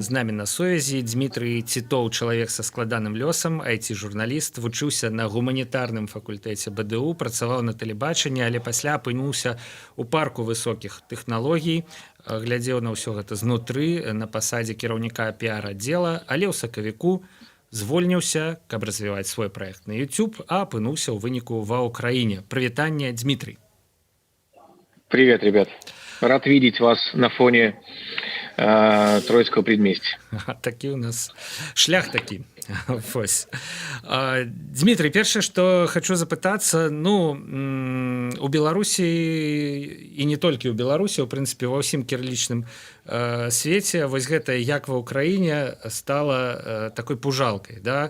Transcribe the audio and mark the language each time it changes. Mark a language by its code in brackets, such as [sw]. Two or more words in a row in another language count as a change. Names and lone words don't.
[be] З намі на сувязі Дмітрый Цітоў, чалавек са складаным лёсам, IT-журналіст, вучыўся на гуманітарным факультэце БДУ, працаваў на тэлебачанні, але пасля апынуўся ў парку высокіх тэхналогій, глядзеў на ўсё гэта знутры, на пасадзе кіраўніка піар-аддзела, але ў сакавіку звольніўся, каб развіваць свой праект на YouTube, а апынуўся ў выніку ва Украіне. Прывітанне, Дмітрый. [ru] Привет, ребят. Рад видеть вас на фоне Троицкого предместья. [be] Такі у нас шлях такі. Дмітрый, першае, што хочу запытацца, у Беларусі і не толькі ў Беларусі, у прынцыпе, ва ўсім кірылічным свеце, вось гэта як ва Ўкраіне стала такой пужалкай, да?